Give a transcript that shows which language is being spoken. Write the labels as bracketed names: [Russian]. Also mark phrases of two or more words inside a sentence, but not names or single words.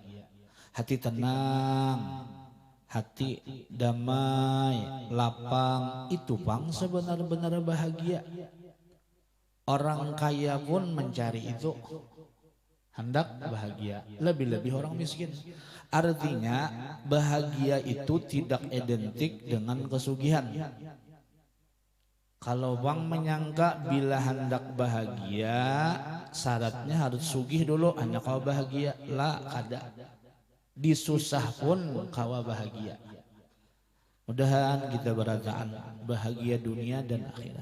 [Banjar] Hati tenang, hati damai, lapang, itu pang sebenar-benar bahagia. [Indonesian] Orang kaya pun mencari itu. hendak bahagia, lebih-lebih orang miskin. Artinya bahagia itu tidak identik dengan kesugihan. [Banjar] Kalau bang menyangka bila hendak bahagia syaratnya harus sugih dulu hanya kau bahagia, lah kada. Disusah pun kau bahagia. Mudahan kita berataan bahagia dunia dan akhirat.